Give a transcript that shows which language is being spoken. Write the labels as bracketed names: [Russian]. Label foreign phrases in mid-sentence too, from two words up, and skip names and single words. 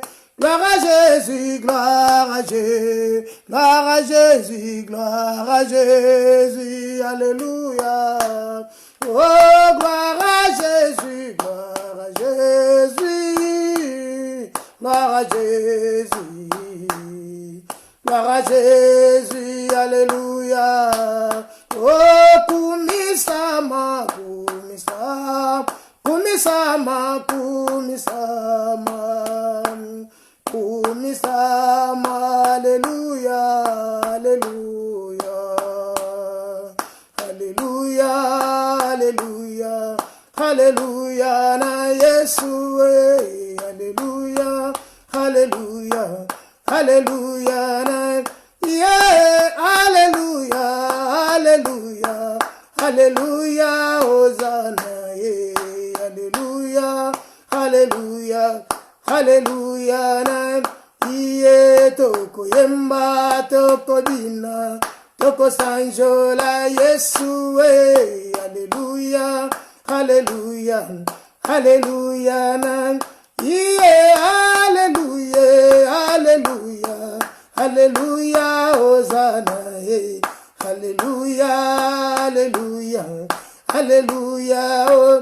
[French] Gloire à Jésus, gloire à Jésus, gloire à Jésus, gloire à Jésus, alléluia. Oh, gloire à Jésus, gloire à Jésus, gloire à Jésus, gloire à Jésus, alléluia. [Lingala] Oh, kumisama, kumisama, kumisama, kumisama. Kumisama, [French] alléluia, alléluia, alléluia, alléluia, alléluia, [Lingala] na Yesu, [French] alléluia, alléluia, alléluia, na yeah, alléluia, alléluia, alléluia, Hosanna, yeah, alléluia, alléluia. [Lingala] Hallelujah, na iye toko yemba toko dina toko sanjola Yesu, hallelujah, hallelujah, hallelujah, na iye hallelujah, hallelujah, hallelujah, Hosanna, hallelujah, hallelujah, hallelujah, oh.